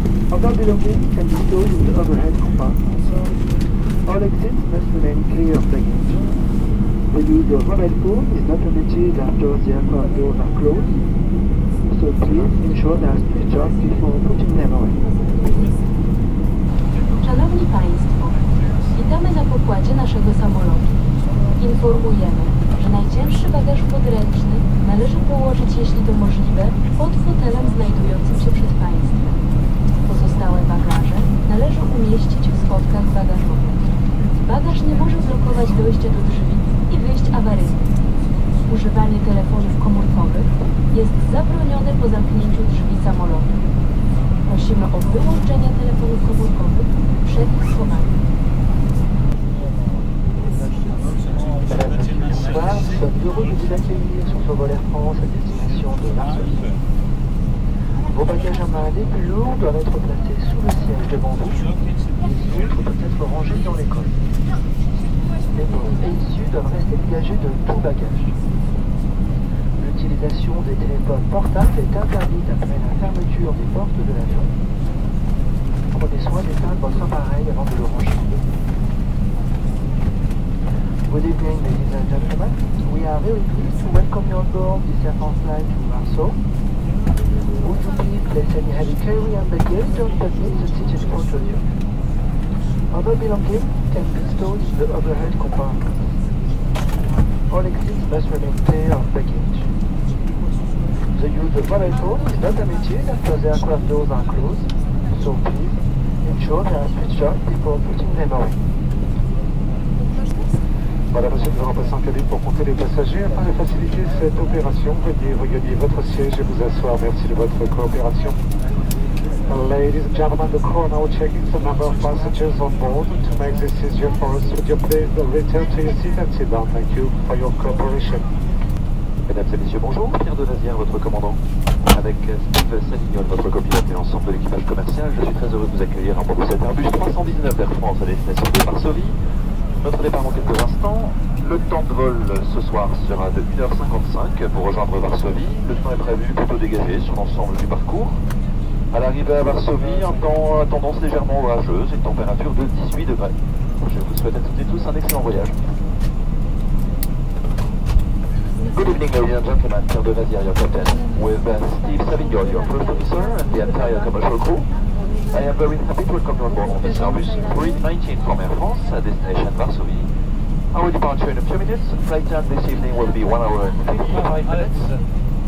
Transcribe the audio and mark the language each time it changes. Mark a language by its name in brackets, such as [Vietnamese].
[English] Other belongings can be stored in the overhead compartment. All exits must remain clear of baggage. The use of mobile phone is not permitted after the aircraft doors are closed, so please ensure they are switched off before putting them away. [Polish] Szanowni Państwo, witamy na pokładzie naszego samolotu. Informujemy, że najcięższy bagaż podręczny należy położyć, jeśli to możliwe, pod fotelem znajdującym się przed Państwem. Pozostałe bagaże należy umieścić w schowkach bagażowych. Bagaż nie może blokować dojścia do drzwi i wyjść awaryjnych. Używanie telefonów komórkowych jest zabronione po zamknięciu drzwi samolotu. Prosimy o wyłączenie telefonów komórkowych przed ich schowaniem. [French] Bonsoir, nous sommes heureux de vous accueillir sur ce vol Air France à destination de Varsovie. Vos bagages à main les plus lourds doivent être placés sous le siège devant vous. Les autres doivent être rangés dans les coffres. Les portes et issues doivent rester dégagées de tout bagage. L'utilisation des téléphones portables est interdite après la fermeture des portes de l'avion. Prenez soin d'éteindre votre appareil avant de le ranger. [English] Good evening, ladies and gentlemen. We are very pleased to welcome you on board this Air France flight to Warsaw. Would you please place any heavy carry-on baggage underneath the seat in front of you? Other belongings can be stored in the overhead compartment. All exits must remain clear of baggage. The use of mobile phone is not permitted after the aircraft doors are closed, so please ensure they are switched off before putting them away. [French] Madame, Monsieur, nous remplaçons en cabine pour compter les passagers. Afin de faciliter cette opération, veuillez regagner votre siège et vous asseoir. Merci de votre coopération. [English] Ladies and gentlemen, the crew are now checking the number of passengers on board. To make this easier for us, would you please return to your seat and sit down? Thank you for your cooperation. [French] Mesdames et messieurs, bonjour. Pierre de Nazière, votre commandant. Avec Steve Salignol, votre copilote et l'ensemble de l'équipage commercial, je suis très heureux de vous accueillir à bord de cet Airbus 319 d'Air France à destination de Varsovie. Notre départ dans quelques instants. Le temps de vol ce soir sera de 1h55 pour rejoindre Varsovie. Le temps est prévu plutôt dégagé sur l'ensemble du parcours. À l'arrivée à Varsovie, un temps à tendance légèrement orageuse, une température de 18 degrés. Je vous souhaite à toutes et tous un excellent voyage. [English] Good evening, ladies and gentlemen. Pierre de Nazière, your captain, with Steve Savignol, your first officer, and the entire commercial crew. I am very happy to welcome you on board on this Airbus 319 from Air France at destination Varsovie. Our departure in a few minutes. Flight time this evening will be 1 hour and 55 minutes.